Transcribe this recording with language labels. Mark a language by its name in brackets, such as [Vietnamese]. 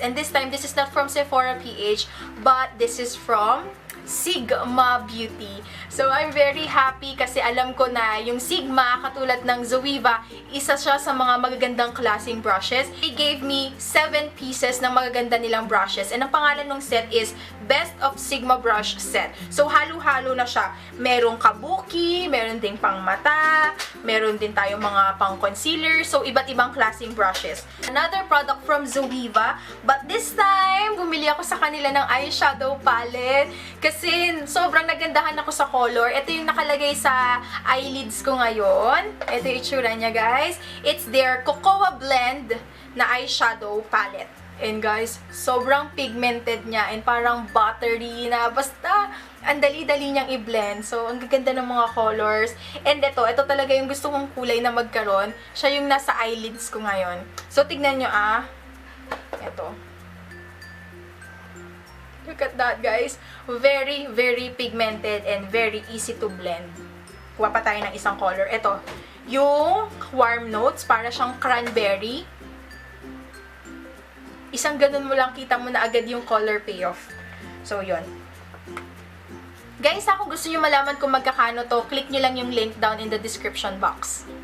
[English] And this time, this is not from Sephora PH, but this is from Sigma Beauty. So, I'm very happy [Filipino] kasi alam ko na yung Sigma, katulad ng Zoeva, isa siya sa mga magagandang klaseng brushes. [English] They gave me 7 pieces [Filipino] ng magaganda nilang [English] brushes. [Filipino] And ang pangalan ng set is Best of Sigma Brush Set. So, halo-halo na siya. Merong kabuki, meron ding pang mata, meron din tayong mga pang concealer. So, iba't ibang klaseng brushes. [English] Another product from Zoeva, but this time, [Filipino] bumili ako sa kanila ng eyeshadow palette kasi sobrang nagandahan ako sa color. Ito yung nakalagay sa eyelids ko ngayon. Ito yung itsura niya, guys. It's their Cocoa Blend na eyeshadow palette. And guys, sobrang pigmented niya and parang buttery na basta ang dali-dali niyang i-blend. So, ang gaganda ng mga colors. And ito talaga yung gusto kong kulay na magkaroon. Siya yung nasa eyelids ko ngayon. So, tignan nyo Ito. [English] Look at that, guys. Very, very pigmented and very easy to blend. [Filipino] Kuha pa tayo ng isang color. Ito, yung warm notes, para siyang cranberry. Isang ganun mo lang, kita mo na agad yung color payoff. So, yun. Guys, kung gusto nyo malaman kung magkakano to, click nyo lang yung link [English] down in the description box.